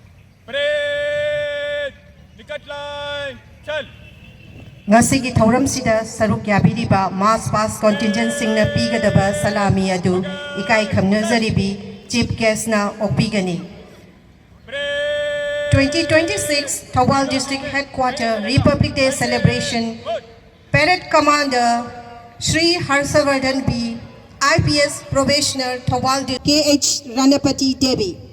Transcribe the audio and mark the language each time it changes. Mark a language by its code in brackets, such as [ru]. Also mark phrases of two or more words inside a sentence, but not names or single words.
[hi] परेड निकट लाइन चल [mni] Ngasigi thauramsida saruk yabiriba [en] mass pass contingent [mni] singna pigadaba salami adu ikai khamnajaribi [en] chief guest [mni] na opigani. [hi] परेड [en] 2026 Thawal District Headquarter Republic Day Celebration Parade Commander Shri Harshavardhan B IPS Probationer Thawal KH Ranapati Devi.